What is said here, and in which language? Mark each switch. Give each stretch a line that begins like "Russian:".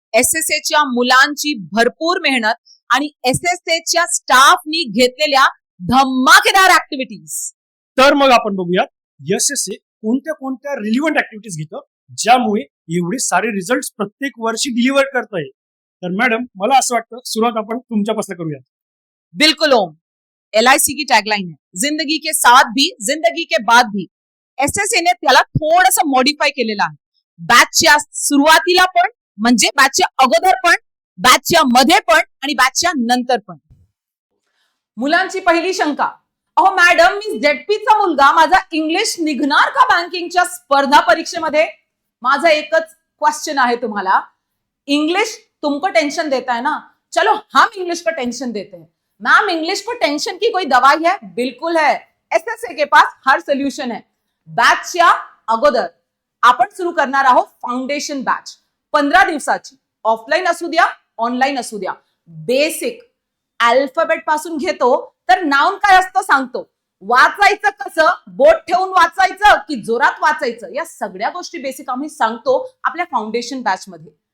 Marathi: एसएसएच्या मुलांची भरपूर मेहनत आणि एसएसएच्या स्टाफनी घेतलेल्या धमाकेदार ऍक्टिव्हिटीज. तर मग आपण बघूयात एसएससी कोणत्या कोणत्या रिलिव्हंट ऍक्टिव्हिटीज घेतं ज्यामुळे एवढे सारे रिझल्ट प्रत्येक वर्षी डिलिव्हर करत आहे. तर मॅडम, मला असं वाटतं सुरुवात आपण तुमच्यापासून करूयात.
Hindi: बिल्कुल ओम. एलआईसी की टॅगलाइन है, जिंदगी के साथ भी जिंदगी के बाद भी.
Marathi: एसएसए ने त्याला थोडंसं मॉडिफाय केलेलं आहे. बॅचच्या सुरुवातीला पण, म्हणजे बॅचच्या अगोदर पण, बॅचच्या मध्ये पण आणि बॅचच्या नंतर पण. मुलांची पहिली शंका, अहो मॅडम, मी झेडपीचा मुलगा, माझा इंग्लिश निघणार का बँकिंगच्या स्पर्धा परीक्षेमध्ये? माझा एकच क्वेश्चन आहे तुम्हाला.
Hindi: इंग्लिश तुमको टेंशन देता है ना, चलो हम इंग्लिश को टेंशन देते हैं. मैम, इंग्लिश को टेंशन की कोई दवाई है? बिल्कुल है. एसएसए के पास हर सोल्यूशन है.
Marathi: बॅचच्या अगोदर आपण सुरू करणार आहोत फाउंडेशन बॅच. 15 दिवसाची, ऑफलाईन असू द्या, ऑनलाईन असू द्या. बेसिक अल्फाबेट पासून घेतो तर नाउन काय असतं सांगतो, वाचायचं कसं, बोट ठेवून वाचायचं की जोरात वाचायचं, या सगळ्या गोष्टी बेसिक आम्ही सांगतो आपल्या फाउंडेशन बॅच मध्ये.